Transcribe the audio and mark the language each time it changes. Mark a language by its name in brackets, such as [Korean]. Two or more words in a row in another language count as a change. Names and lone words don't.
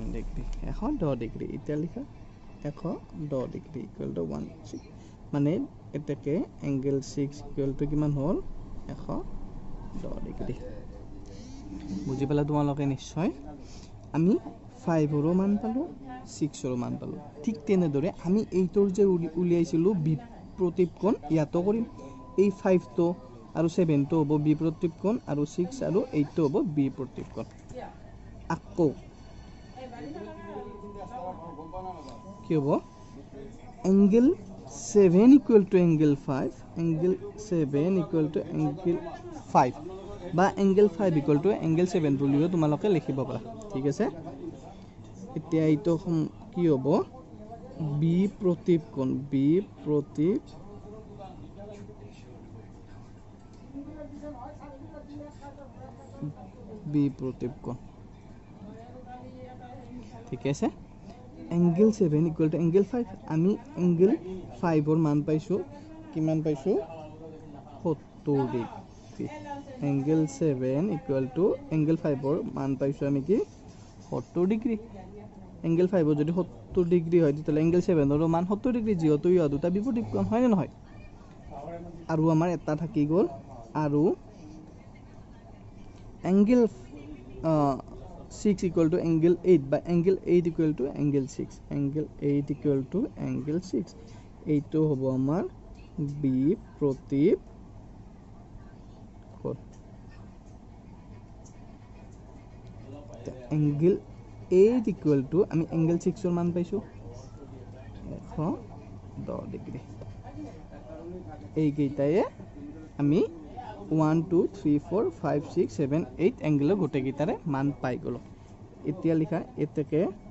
[Assamese] ডিগ্ৰী 110 ডিগ্ৰী এতিয়া লিখা 110 ডিগ্ৰী [English] equal to [Assamese] 16 মানে এটাকে [English] angle 6 equal to [Assamese] কিমান হ'ল 110 ডিগ্ৰী বুজি পালা তোমালোকে নিশ্চয় আমি 5 ৰ মান পালো 6 ৰ মান পালো ঠিক তেনেদৰে আমি এইটোৰ যে উলিয়াইছিলো বি প্ৰতিপকোণ ইয়াতো কৰিম এই 5 টো আৰু 7 টো হ'ব বি প্ৰতিপকোণ আৰু 6 আৰু 8 টো হ'ব বি প্ৰতিপকোণ আকৌ কি হ'ব [English] angle 7 equal to angle 5 angle 7 equal to angle 5 বা angle 5 equal to angle 7 [Assamese] বুলিও তোমালোকে লিখিব পাৰা ঠিক আছে এতিয়া এইটো কি হ'ব বি প্ৰতিপকোণ বি প্ৰতিপকোণ ঠিক আছে [English] angle 7 equal to angle 5 আমি angle 5 [Assamese] ৰ মান পাইছো কিমান পাইছো 70 ডিগ্ৰী [English] angle 7 equal to angle 5 [Assamese] ৰ মান পাইছো আমি কি 70 ডিগ্ৰী एंगल 5 ৰ যদি 70 ডিগ্ৰী হয় তেতিয়া एंगल 7 ৰ মান 70 ডিগ্ৰী যেহেতু ইয়া দুটা বিপৰীতকোণ হয় না নহয় আৰু আমাৰ এটা থাকি গ'ল আৰু [English] angle 6 equal to angle 8 বা angle 8 equal to angle 6 angle 8 equal to angle 6 [Assamese] এইটো হ'ব আমাৰ বি প্ৰতিপকোণ [English] angle 8 equal to [Assamese] আমি এংগেল 6ৰ মান পাইছোঁ 110 ডিগ্ৰী এইকেইটায়ে আমি 1 2 3 4 5 6 7 8 এংগেলৰ গোটেইকেইটাৰে মান পাই গ'লোঁ এতিয়া লিখা এতেকে